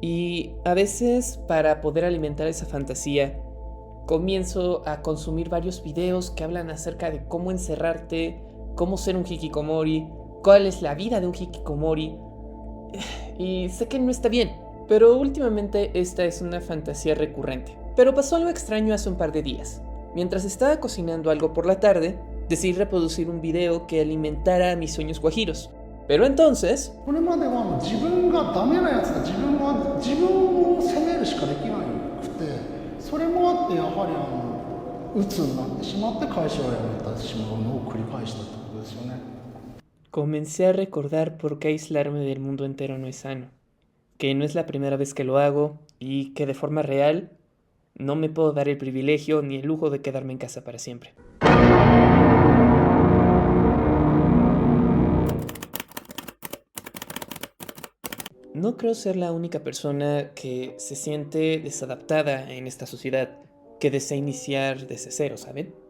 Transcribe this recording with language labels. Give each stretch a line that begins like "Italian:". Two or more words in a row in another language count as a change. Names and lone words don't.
Spanish: Y a veces para poder alimentar esa fantasía, comienzo a consumir varios videos que hablan acerca de cómo encerrarte, cómo ser un hikikomori, cuál es la vida de un hikikomori. Y sé que no está bien, pero últimamente esta es una fantasía recurrente. Pero pasó algo extraño hace un par de días. Mientras estaba cocinando algo por la tarde, decidí reproducir un video que alimentara mis sueños guajiros. Pero entonces,
Japanese: これまでは自分がダメなやつだ、自分を責めるしかできなくて、それもあってやはり鬱になってしまって会社を辞めてしまうのを繰り返したってことですよね。
Spanish: comencé a recordar por qué aislarme del mundo entero no es sano, que no es la primera vez que lo hago y que de forma real no me puedo dar el privilegio ni el lujo de quedarme en casa para siempre. No creo ser la única persona que se siente desadaptada en esta sociedad, que desea iniciar desde cero, ¿saben?